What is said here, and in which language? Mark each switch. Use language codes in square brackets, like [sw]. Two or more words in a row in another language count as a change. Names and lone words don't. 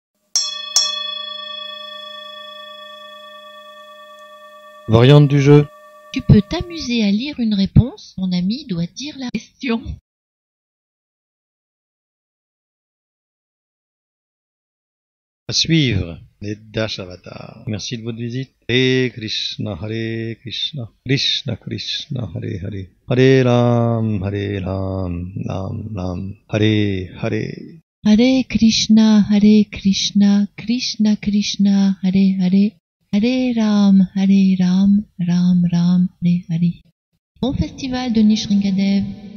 [fr] Variante du jeu. Tu peux t'amuser à lire une réponse, mon ami doit dire la question. À suivre, les Dashavatars. Merci de votre visite. Hare Krishna, Krishna Krishna, Hare Hare. Hare Ram, Ram Ram, Hare Hare. Hare Krishna, Krishna Krishna, Hare Hare. Hare Ram, Ram Ram, Hare Hare. Bon festival de Nishringadev.